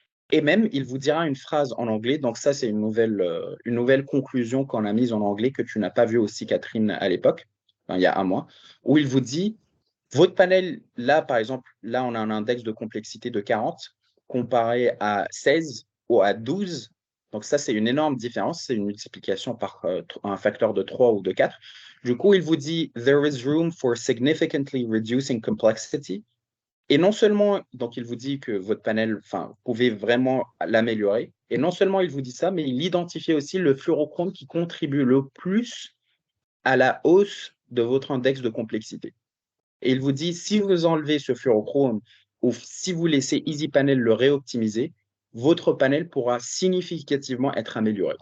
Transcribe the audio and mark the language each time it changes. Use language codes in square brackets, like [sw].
[fr] Et même, il vous dira une phrase en anglais. Donc ça, c'est une nouvelle conclusion qu'on a mise en anglais que tu n'as pas vue aussi, Catherine, à l'époque, enfin, il y a un mois, où il vous dit, votre panel, là, par exemple, là, on a un index de complexité de 40 comparé à 16 ou à 12. Donc ça, c'est une énorme différence. C'est une multiplication par un facteur de 3 ou de 4. Du coup, il vous dit, [en] there is room for significantly reducing complexity. [fr] Et non seulement, donc il vous dit que votre panel, enfin, vous pouvez vraiment l'améliorer. Et non seulement il vous dit ça, mais il identifie aussi le fluorochrome qui contribue le plus à la hausse de votre index de complexité. Et il vous dit, si vous enlevez ce fluorochrome ou si vous laissez EasyPanel le réoptimiser, votre panel pourra significativement être amélioré.